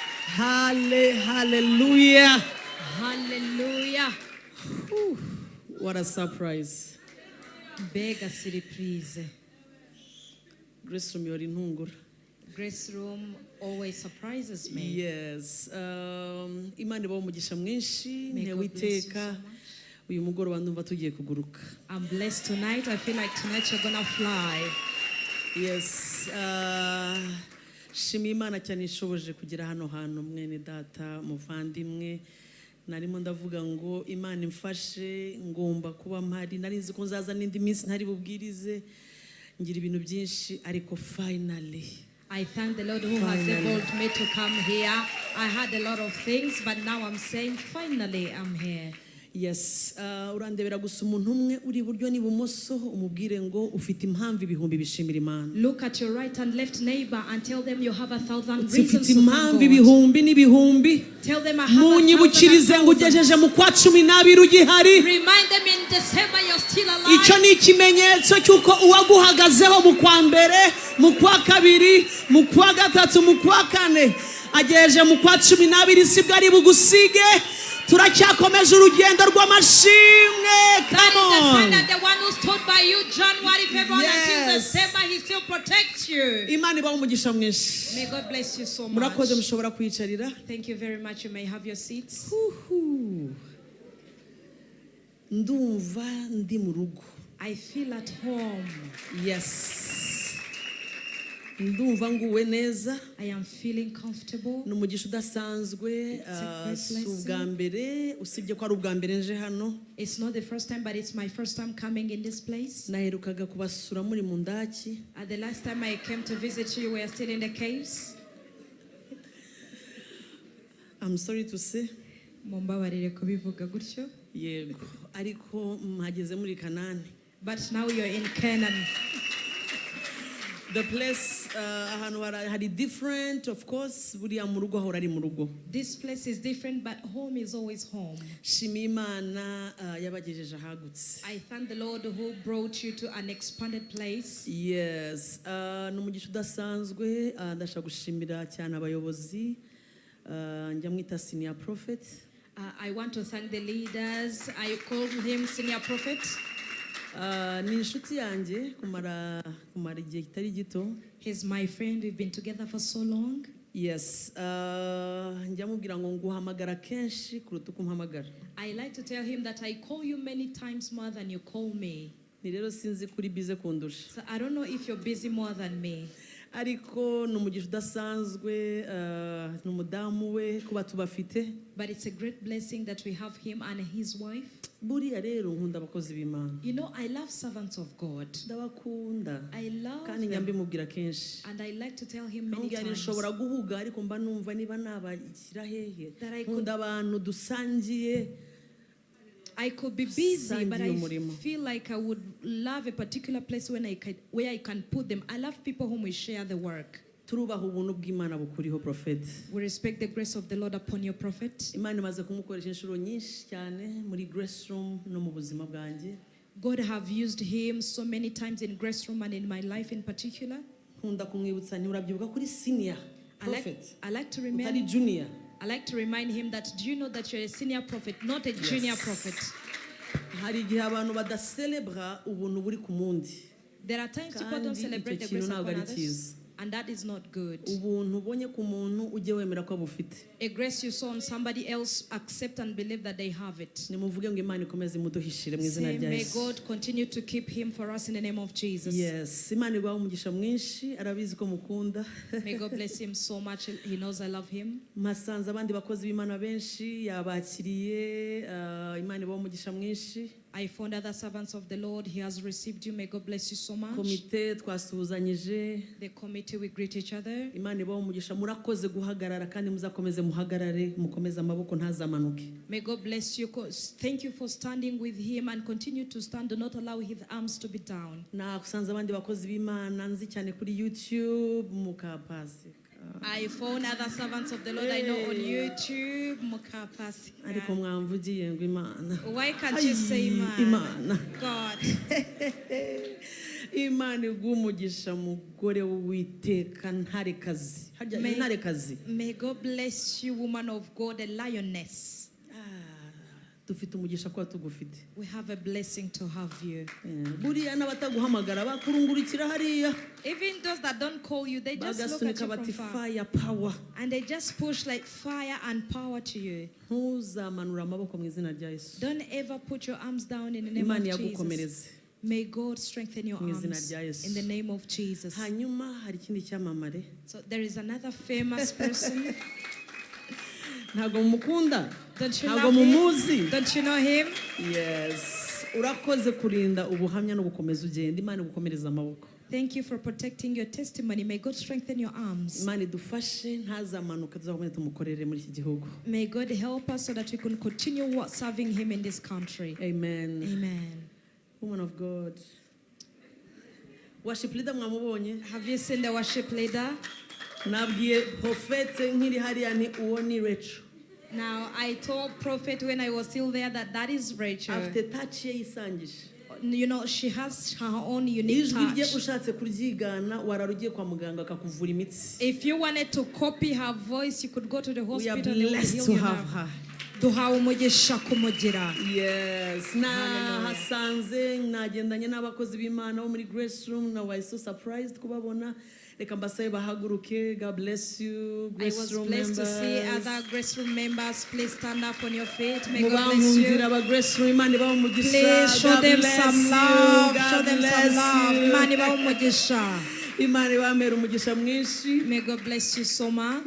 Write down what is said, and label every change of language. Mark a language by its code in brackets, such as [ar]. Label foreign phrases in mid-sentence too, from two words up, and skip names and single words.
[en] Hallelujah. Hallelujah. What a surprise. [rw] Bega surprise. [en] Grace from your intungura. Grace room always surprises me. Yes. [rw] Imana ibaho umugisha mwinshi. [en] May God bless you [rw] Uwiteka. [en] so much. [rw] Uyu mugoroba ndumva tugiye kuguruka. [en] I'm blessed tonight. I feel like tonight you're gonna fly. Yes. [rw] Shimiye Imana cyane ishoboje kugira hano hantu mwene data muvandimwe. Narimo ndavuga ngo Imana imfashe ngomba kuba mpari. Nari nzi ko nzaza n'indi minsi ntari bubwirize. Ngira ibintu byinshi ariko finally. [en] I thank the Lord who has enabled me to come here. I had a lot of things, but now I'm saying finally I'm here. Yes, [rw] urandebera gusa umuntu umwe uri iburyo n'ibumoso umubwire ngo ufite impamvu ibihumbi bishimira Imana. [en] Look at your right and left neighbor and tell them you have 1,000 [rw] Ufite [en] reasons to [rw] impamvu [en] thank God. [rw] ibihumbi n'ibihumbi. [en] Tell them I have 1,000 [rw] Munyibukirize ngo ugejeje mu kwa 12 ugihari. [en] Remind them in December you're still alive. [rw] Icyo ni ikimenyetso cy'uko uwaguhagazeho mu kwa mbere, mu kwa kabiri, mu kwa gatatu, mu kwa kane agejeje mu kwa 12 sibwo ari bugusige. Turacyakomeje urugendo rw'amashimwe. [en] That Come is a sign on. that the one who stood by you January, February until Yes. December, he still protects you. [rw] Imana ibaho umugisha mwinshi. [en] May God bless you so much. [rw] Murakoze mushobora kwicarira. [en] Thank you very much. You may have your seats. [rw] Ndumva ndi mu rugo. [en] I feel at home. Yes. [rw] Ndumva nguwe neza. [en] I am feeling comfortable. [rw] Ni umugisha udasanzwe. [en] a great [rw] Si [en] blessing. [rw] ubwa mbere usibye ko ari ubwa mbere nje hano. [en] It's not the first time, but it's my first time coming in this place. [rw] Naherukaga kubasura muri mu ndaki. [en] The last time I came to visit you, we were still in the caves. I'm sorry to say. [rw] Mumbabarire kubivuga gutyo. Yego. Ariko mpageze muri Canaanite. [en] But now you're in Canaan. The place [rw] ahantu hari [en] different, of course, [rw] buriya mu rugo ahora ari mu rugo. [en] This place is different, but home is always home. [rw] Shimiye Imana yabagejeje ahagutse. [en] I thank the Lord who brought you to an expanded place. Yes, [rw] ni umugisha udasanzwe. Ndashaka gushimira cyane abayobozi. Njya mwita [en] senior prophet. I want to thank the leaders. I call him Senior Prophet. [rw] Ni inshuti yanjye kumara igihe kitari gito. [en] He's my friend. We've been together for so long. Yes, [rw] njya mubwira ngo nguhamagara kenshi kuruta uko umpamagara. [en] I like to tell him that I call you many times more than you call me. [rw] Ni rero sinzi kuri bize kundusha. [en] So I don't know if you're busy more than me. [rw] Ariko ni umugisha udasanzwe. Ni umudamu we kuba tubafite. [en] But it's a great blessing that we have him and his wife. [rw] Buriya rero nkunda abakozi b'Imana. [en] You know, I love servants of God. [rw] Ndabakunda. [en] I love [rw] Kandi [en] them. [rw] nyambimubwira kenshi. [en] And I like to tell him many [rw] Nongera [en] times [rw] nshobora guhuga ariko mba numva niba nabashyira hehe. [en] that I could- [rw] Nkunda abantu dusangiye. [en] I could be busy, but I [rw] Sangiye umurimo. [en] feel like I would love a particular place where I can put them. I love people whom we share the work. [rw] Turubaha ubuntu bw'Imana bukuriho prophet. [en] We respect the grace of the Lord upon your prophet. [rw] Imana imaze kumukoresha inshuro nyinshi cyane muri grace room no mu buzima bwanjye. [en] God have used him so many times in Grace Room and in my life in particular. [rw] Nkunda kumwibutsa ntiurabyibuka kuri senior prophet. [en] I like to [rw] Utari [en] remember. junior. I like to remind him that do you know that you're a senior prophet, not a junior prophet. [rw] Hari igihe abantu badacelebra ubuntu buri ku mundi. [en] There are times people don't [rw] Kandi [en] celebrate the [rw] icyo kintu [en] grace [rw] ntabwo [en] upon [rw] ari [en] others, [rw] cyiza. [en] and that is not good. [rw] Ubuntu ubonye ku muntu ujye wemera ko abufite. [en] A grace you saw on somebody else, accept and believe that they have it. [rw] Nimuvuge ngo Imana ikomeze imuduhishire mu izina [en] Say, [rw] rya [en] may [rw] Yesu. [en] God continue to keep him for us in the name of Jesus. Yes, [rw] Imana ibaha umugisha mwinshi, arabizi ko mukunda. [en] May God bless him so much. He knows I love him. [rw] Masanze abandi bakozi b'Imana benshi yabakiriye. Imana ibaha umugisha mwinshi. [en] I found other servants of the Lord. He has received you. May God bless you so much. [rw] Komite twasuhuzanyije. [en] The committee, we greet each other. [rw] Imana ibaha umugisha, murakoze guhagarara kandi muzakomeze muhagarare, mukomeze amaboko ntazamanuke. [en] May God bless you. Thank you for standing with him and continue to stand. Do not allow his arms to be down. [rw] Nakusanze abandi bakozi b'Imana nzi cyane kuri YouTube mukapasi. [en] I found other servants of the Lord I know on YouTube. [rw] Mukapasi. Ariko mwamvugiye ngo Imana. [en] Why can't you say [rw] Imana. [en] God? [rw] Imana igumugisha mugore w'Uwiteka ntarekazi. Harya ntarekazi. [en] May God bless you, woman of God, a lioness. [rw] Dufite umugisha kwa tugufite. [en] We have a blessing to have you. [rw] Buriya n'abataguhamagara bakurungurikira hariya. [en] Even those that don't call you, they just look at you from far. Fire, power. And they just push like fire and power to you. [rw] Ntuzamanura amaboko mu izina rya Yesu. [en] Don't ever put your arms down in the name of Jesus. May God strengthen your arms in the name of Jesus. [rw] Hanyuma hari ikindi cyamamare. [en] So there is another famous person. [rw] Ntabwo mumukunda? [en] Don't you [rw] Ntabwo [en] love [rw] mumuzi? [en] him? Don't you know him? Yes. [rw] Urakoze kurinda ubuhamya no gukomeza ugenda. Imana igukomereza amaboko. [en] Thank you for protecting your testimony. May God strengthen your arms. [rw] Imana idufashe ntazamanuka tuzakomeza tumukorere muri iki gihugu. [en] May God help us so that we can continue serving him in this country. Amen. Amen. Woman of God. Worship leader mwamubonye? Have you seen the worship leader? [rw] Nabwiye prophet nkiri hariya ni uwo ni Rachel. [en] Now I told Prophet when I was still there that is Rachel. After touch [rw] ye yisangije. [en] You know, she has her own unique touch. [rw] Ushatse kuryigana wararugiye kwa muganga akakuvura imitsi. [en] If you wanted to copy her voice, you could go to the hospital. We are blessed to have her. Yes. [rw] Na hasanze nagendanye n'abakozi b'Imana bo muri Grace Room na [en] was so surprised [rw] kubabona. Reka mbasabe bahaguruke. [en] God bless you. Grace Room members. I was blessed to see other Grace Room members. Please stand up on your feet. May God bless you. Please show them some love. Show them some love. May God bless you so much.